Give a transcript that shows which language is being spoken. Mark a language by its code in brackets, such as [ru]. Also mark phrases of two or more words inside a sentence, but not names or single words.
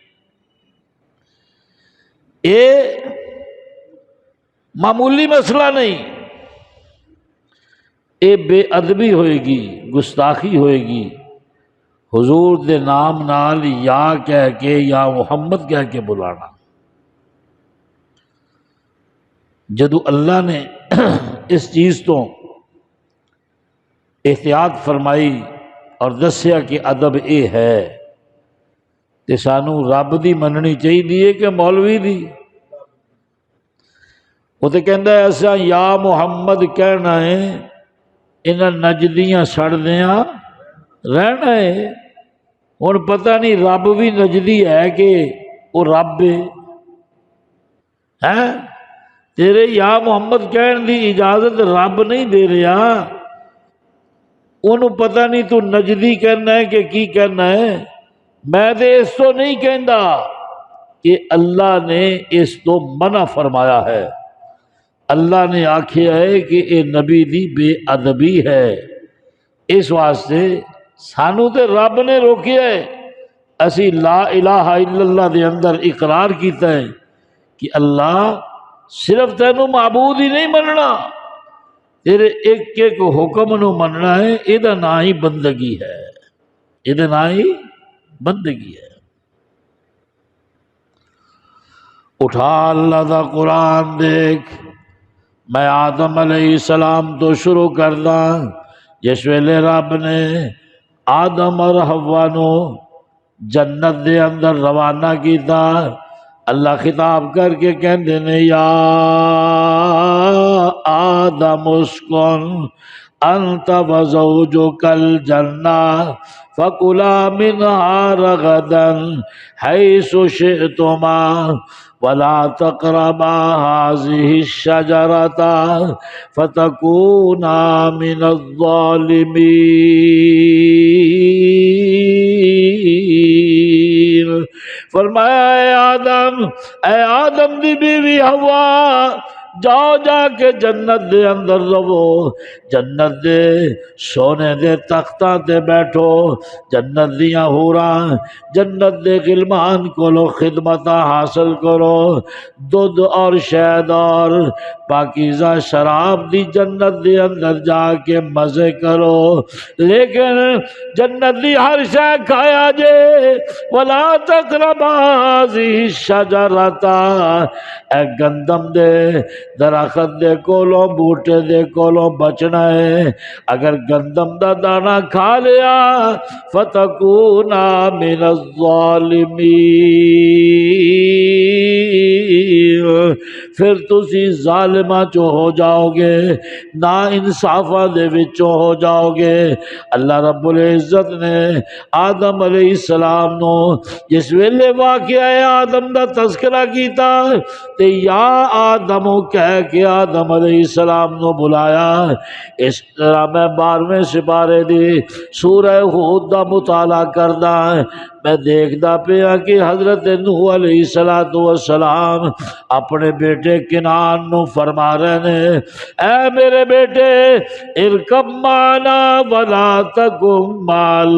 [pa] اے معمولی مسئلہ نہیں، اے بے ادبی ہوئے گی، گستاخی ہوئے گی حضور دے نام نال یا کہہ کے یا محمد کہہ کے بلانا۔ جدو اللہ نے اس چیز تو احتیاط فرمائی اور دسیا کہ ادب اے ہے، تے سانو رب دی مننی چاہیے کہ مولوی دی؟ وہ تو کہندا ہے ایسا یا محمد کہنا ہے، انہاں نجدیاں سڑدیاں رہنا ہے۔ ہن پتہ نہیں رب بھی نجدی ہے کہ وہ رب ہے؟ تیرے یا محمد کہن دی اجازت رب نہیں دے رہا، انہوں پتہ نہیں تو نجدی کہنا ہے کہ کی کہنا ہے، میں دے اس تو نہیں کہندا کہ اللہ نے اس تو منع فرمایا ہے، اللہ نے آکھیا ہے کہ اے نبی دی بے ادبی ہے، اس واسطے سانو تے رب نے روکیا ہے، اسی [ar] لا الہ الا اللہ [pa] دے اندر اقرار کیتا ہے کہ اللہ صرف تینوں معبود ہی نہیں مننا، تیرے ایک ایک حکم نو مننا ہے، یہ نہ ہی بندگی ہے، یہ نہ ہی بندگی ہے۔ اٹھا اللہ دا قرآن دیکھ، میں آدم علیہ السلام تو شروع کردا جس ویلے رب نے آدم اور حوا نو جنت دے اندر روانہ کیتا، اللہ خطاب کر کے کہندے نے یا [ar] آدم اسکن انت وزوجک الجنہ فکلا منہا رغدا حیث شئتما ولا تقربا هذه الشجرة فتكونا من الظالمین۔ [pa] فرمایا اے آدم دی بیوی حوا، جاؤ جا کے جنت دے اندر رہو، جنت دے سونے دے تختاں تے بیٹھو، جنت دیاں حوراں جنت دے غلمان کولو خدمتاں حاصل کرو، دودھ اور شہد اور پاکیزہ شراب دی جنت دے اندر جا کے مزے کرو، لیکن جنت دی ہر شے کھایا جے، [ar] ولا تقربا هذه الشجرة، [pa] اے گندم دے درخت دے کولوں بوٹے دے کولوں بچنا ہے، اگر گندم دا دانا کھا لیا [ar] فتکونا من الظالمین، [pa] پھر تسی ظالمہ چو ہو جاؤ گے، نا انصافہ دے وچوں ہو جاؤ گے۔ اللہ رب العزت نے آدم علیہ السلام نو جس ویلے واقعہ آدم دا تذکرہ کیتا تے یا آدم کہہ کے آدم علیہ السلام نو بلایا، اس طرح میں 12ویں سپارے دی سورہ ہود دا مطالعہ کردا، میں دیکھدا پیا کہ حضرت نوح علیہ السلام اپنے بیٹے کنعان نو فرما رہے نے، اے میرے بیٹے [ar] ارکب معنا ولا تکن مع